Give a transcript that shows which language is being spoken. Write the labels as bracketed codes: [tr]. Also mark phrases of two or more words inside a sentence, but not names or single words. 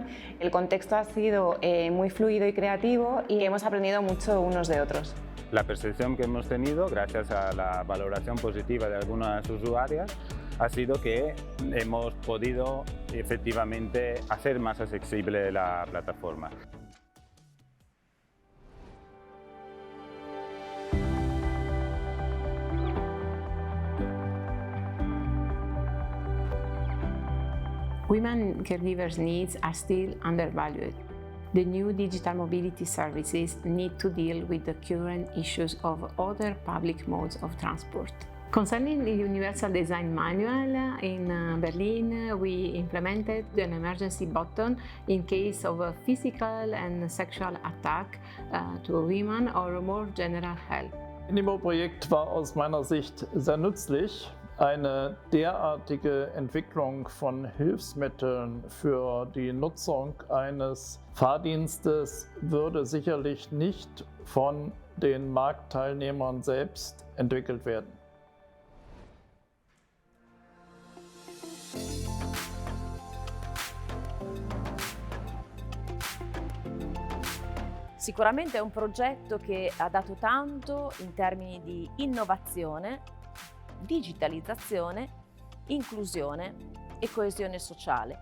[es] El contexto ha sido muy fluido y creativo y hemos aprendido mucho unos de otros. La percepción que hemos tenido, gracias a la valoración positiva de algunas usuarias, ha sido que hemos podido efectivamente hacer más accesible la plataforma. [en] Women caregivers' needs are still undervalued. The new digital mobility services need to deal with the current issues of other public modes of transport. Concerning the Universal Design Manual, in Berlin we implemented an emergency button in case of a physical and sexual attack to a woman or more general help. [de] Indimo-Projekt war aus meiner Sicht sehr nützlich. Eine derartige Entwicklung von Hilfsmitteln für die Nutzung eines Fahrdienstes würde sicherlich nicht von den Marktteilnehmern selbst entwickelt werden. [it] Sicuramente è un progetto che ha dato tanto in termini di innovazione, digitalizzazione, inclusione e coesione sociale.